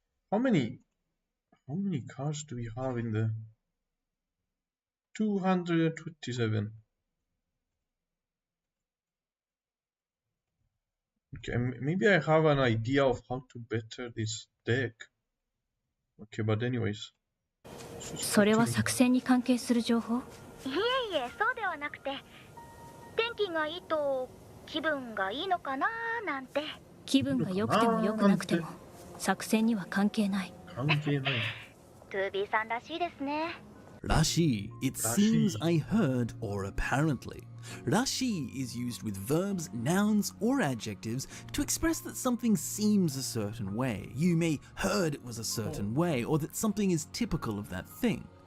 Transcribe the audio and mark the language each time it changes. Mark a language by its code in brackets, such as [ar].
[en] How many cards do we have in the 227? Okay, maybe I have an idea of how to better this deck. Okay, but anyways. [ja] それは作戦に関係する情報？いえいえ、そうではなくて、天気がいいと気分がいいのかななんて。気分が良くても良くなくても作戦には関係ない。関係ない。 2B さんらしいですね。 [en] Rashi, it seems, I heard, or apparently. Rashi is used with verbs, nouns, or adjectives to express that something seems a certain way. You may heard it was a certain way, or that something is typical of that thing.